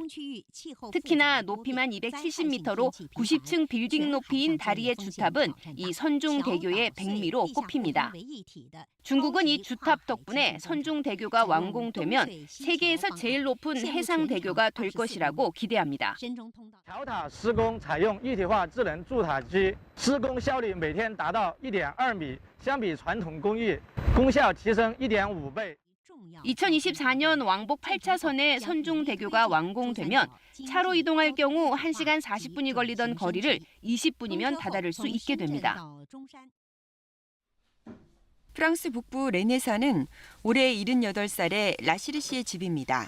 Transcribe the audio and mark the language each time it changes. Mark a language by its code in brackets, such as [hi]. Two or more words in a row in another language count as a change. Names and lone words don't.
[ko] 특히나 높이만 270m로 90층 빌딩 높이인 다리의 주탑은 이 선중대교의 백미로 꼽힙니다. 중국은 이 주탑 덕분에 선중대교가 완공되면 세계에서 제일 높은 해상대교가 될 것이라고 기대합니다. [zh] 桥塔施工采用一体化智能筑塔机，施工效率每天达到 1.2米，相比传统工艺，功效提升 1.5倍。 [ko] 2024년 왕복 8차선의 선중대교가 완공되면 차로 이동할 경우 1시간 40분이 걸리던 거리를 20분이면 다다를 수 있게 됩니다. 프랑스 북부 레네사는 올해 78살의 라시르 씨의 집입니다.